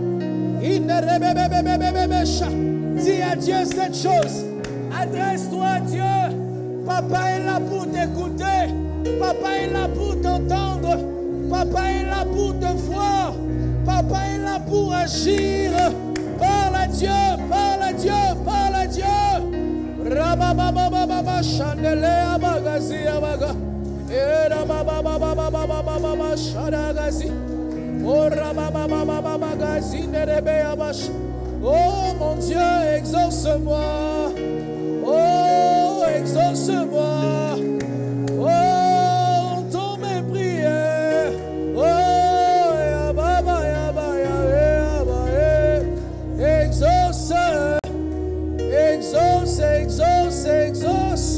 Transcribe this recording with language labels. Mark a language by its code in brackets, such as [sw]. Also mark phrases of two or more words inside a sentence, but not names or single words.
[fr] Dis à Dieu cette chose. Adresse-toi à Dieu. Papa est là pour t'écouter. Papa est là pour t'entendre. Papa est là pour te voir. Papa est là pour agir. Parle à Dieu, parle à Dieu, parle à Dieu. Rabababababa chandele abagazi abaga. Rabababababa shadagazi. Oh rababababagazi nerebe abash. Oh mon Dieu, exauce-moi. Oh, exauce-moi. Oh, entends mes prières. Oh, exauce, exauce, exauce, exauce.